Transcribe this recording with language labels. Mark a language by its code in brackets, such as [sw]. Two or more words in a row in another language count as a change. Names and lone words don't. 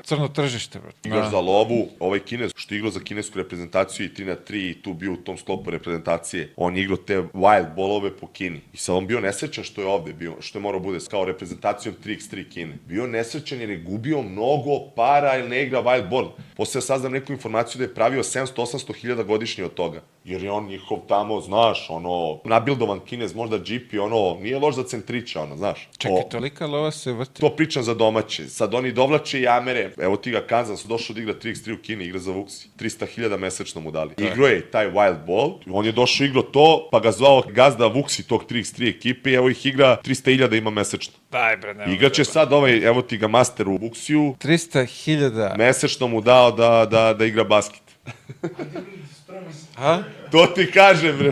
[sr] Crno tržište, bro. Igraš za lovu, ovaj Kinez što je igrao za kinesku reprezentaciju i 3-3 i tu bio u tom sklopu reprezentacije. On je igrao te [en] wild ballove [sr] po Kini. I sad on bio nesrećan što je ovde bio, što je morao bude kao reprezentacijom 3x3 Kine. Bio nesrećan jer je gubio mnogo para ili ne igra [en] wild ball. [sr] Posle ja saznam neku informaciju da je pravio 700-800 hiljada godišnje od toga. Jer je on njihov tamo, znaš, ono, nabildovan Kinez, možda džipi, ono, nije loš za centrića, ono, znaš. Čekaj, tolika lova se vrti. To pričam za domaće. Sad oni dovlače i Amere. Evo ti ga Kansas došao da igra 3x3 u Kini, igra za Vuksi. 300.000 mesečno mu dali. Igro je taj [en] wild ball, [sr] on je došao igro to, pa ga zvao gazda Vuksi tog 3x3 ekipe i evo ih igra 300.000 ima mesečno. Daj, bre, nema. Igraće sad ovaj, evo ti ga master u Vuksiju, 300.000. mesečno mu dao da igra basket. A? To ti kažem, bre.